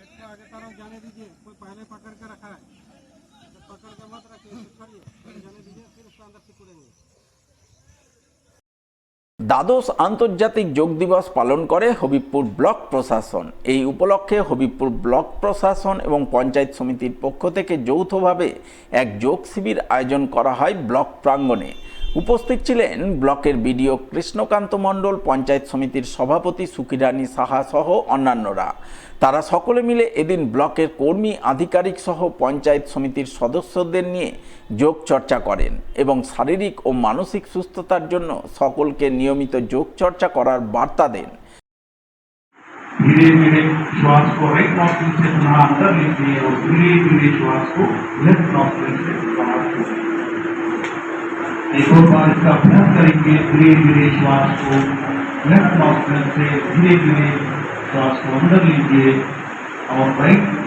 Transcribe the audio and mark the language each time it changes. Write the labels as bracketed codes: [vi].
[hi] आगे तरफ जाने दीजिए, कोई पहले पकड़ के रखा है तो पकड़ के मत रखिए, छोड़िए, जाने दीजिए, फिर उसको अंदर सिकुड़ेंगे। [bn] দ্বাদশ আন্তর্জাতিক যোগ দিবস পালন করে হবিবপুর ব্লক প্রশাসন। এই উপলক্ষে হবিবপুর ব্লক প্রশাসন এবং পঞ্চায়েত সমিতির পক্ষ থেকে যৌথভাবে এক যোগ শিবির আয়োজন করা হয় ব্লক প্রাঙ্গণে। উপস্থিত ছিলেন ব্লকের বিডিও কৃষ্ণকান্ত মণ্ডল, পঞ্চায়েত সমিতির সভাপতি সুকিরানী সাহা সহ অন্যান্যরা। তারা সকলে মিলে এদিন ব্লকের কর্মী, আধিকারিক সহ পঞ্চায়েত সমিতির সদস্যদের নিয়ে যোগ চর্চা করেন এবং শারীরিক ও মানসিক সুস্থতার জন্য সকলকে নিয়মিত যোগ চর্চা করার বার্তা দেন। [hi] धीरे धीरे श्वास को राइट नॉस्ट्रिल से पुनः अंदर लीजिए और धीरे धीरे श्वास को लेफ्ट नॉस्ट्रिल से बाहर छोड़िए। एक और बार इसका अभ्यास करेंगे। धीरे धीरे श्वास को लेफ्ट नॉस्ट्रिल से धीरे धीरे श्वास को अंदर लीजिए और राइट